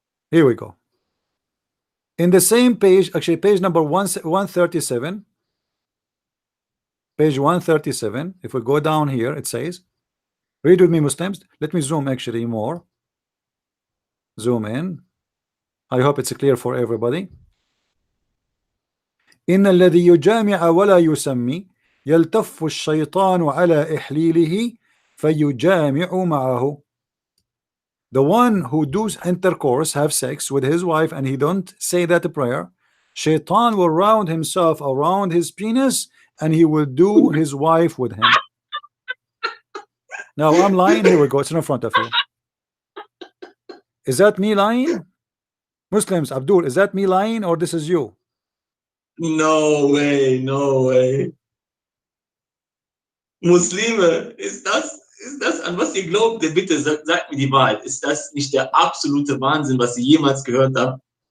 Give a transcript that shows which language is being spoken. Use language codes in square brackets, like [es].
[en] Here we go. In the same page, actually page number 137, page 137, if we go down here, it says, read with me Muslims. Let me zoom actually more. Zoom in. I hope it's clear for everybody. [ar] إن الذي يجامع ولا يسمي يلتف الشيطان على إحليله فيجامع معه. [en] The one who does intercourse, have sex with his wife, and he don't say that prayer, Shaitan will round himself around his penis and he will do his wife with him. Now I'm lying. Here we go. It's in front of you. Is that me lying? Muslims, Abdul, is that me lying or this is you? No way, no way. [de] Muslime, ist das, an was ihr glaubt, bitte sagt mir die Wahrheit. Ist das nicht der absolute Wahnsinn, was ihr jemals gehört habt?